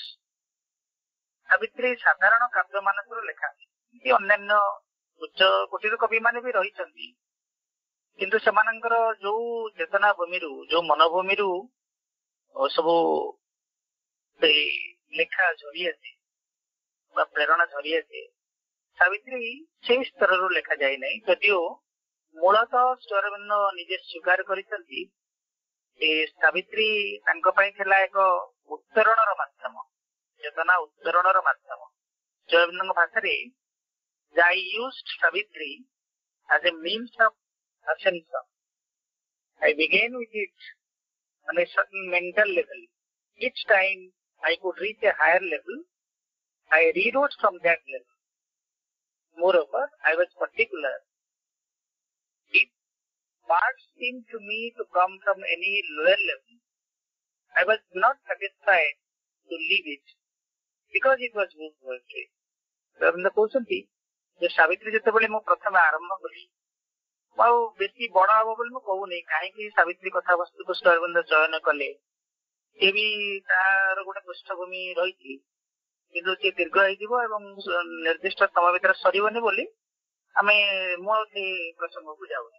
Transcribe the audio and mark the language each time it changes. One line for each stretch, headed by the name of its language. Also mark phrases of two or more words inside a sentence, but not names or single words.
Odia: ସାବିତ୍ରୀ ସାଧାରଣ କାବ୍ୟ ମାନଙ୍କର ଲେଖା, ଅନ୍ୟାନ୍ୟ ଉଚ୍ଚ କୋଟିର କବି ମାନେ ବି ରହିଛନ୍ତି, କିନ୍ତୁ ସେମାନଙ୍କର ଯୋଉ ଚେତନା ଭୂମିରୁ, ଯୋଉ ମନଭୂମିରୁ ସବୁ ଲେଖା ଝରି ଆସେ ବା ପ୍ରେରଣା ଝରି ଆସେ, ସାବିତ୍ରୀ ସେଇ ସ୍ତରରୁ ଲେଖା ଯାଇନାହିଁ। ଯଦିଓ ମୂଳତଃ ଶ୍ରୀ ଅରବିନ୍ଦ ନିଜେ ସ୍ୱୀକାର କରିଛନ୍ତି ଯେ ସାବିତ୍ରୀ ତାଙ୍କ ପାଇଁ ଥିଲା ଏକ ଉତ୍ତରଣର ମାଧ୍ୟମ, ଚେତନା ଉତ୍ତରଣର ମାଧ୍ୟମ। ଶ୍ରୀ ଅରବିନ୍ଦଙ୍କ ଭାଷାରେ
English: I used Savitri as a means of ascension. I began with it on a certain mental level. Each time I could reach a higher level, I rewrote from that level. Moreover, I was particular. If parts seemed to me to come from any lower level, I was not satisfied to leave it because it was good poetry.
Odia: ରବୀନ୍ଦ୍ର କହୁଛନ୍ତି ଯେ ସାବିତ୍ରୀ ଯେତେବେଳେ ମୁଁ ପ୍ରଥମେ ଆରମ୍ଭ କଲି, ମୁଁ ଆଉ ବେଶୀ ବଡ ହବ ବୋଲି ମୁଁ କହୁନି। କାହିଁକି ସାବିତ୍ରୀ କଥାବସ୍ତୁକୁ ଶ୍ରୀ ଅରବିନ୍ଦ ଚୟନ କଲେ, ସେ ବି ତାର ଗୋଟେ ପୃଷ୍ଠଭୂମି ରହିଛି, କିନ୍ତୁ ସେ ଦୀର୍ଘ ହେଇଯିବ ଏବଂ ନିର୍ଦ୍ଦିଷ୍ଟ ସମୟ ଭିତରେ ସରିବନି ବୋଲି ମୁଁ ଆଉ ସେ ପ୍ରସଙ୍ଗକୁ ଯାଉନି।